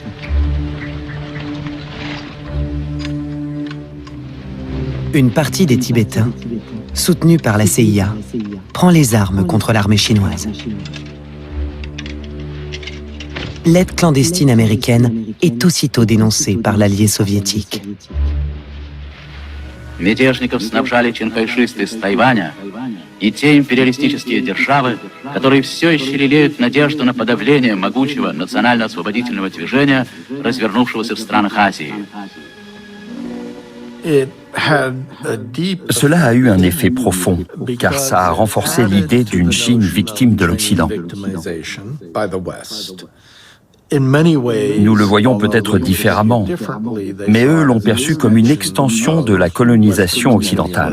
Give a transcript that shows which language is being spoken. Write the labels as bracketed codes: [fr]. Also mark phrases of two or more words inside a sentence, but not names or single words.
[fr] Une partie des Tibétains, soutenue par la CIA, prend les armes contre l'armée chinoise. L'aide clandestine américaine est aussitôt dénoncée par l'allié soviétique. [ru] Мятежников снабжали чинкайшисты с Тайваня и те империалистические державы, которые все еще лелеют надежду на подавление могучего национально-освободительного движения, развернувшегося в странах Азии. [fr] Cela a eu un effet profond, car ça a renforcé l'idée d'une Chine victime de l'Occident. Nous le voyons peut-être différemment, mais eux l'ont perçu comme une extension de la colonisation occidentale.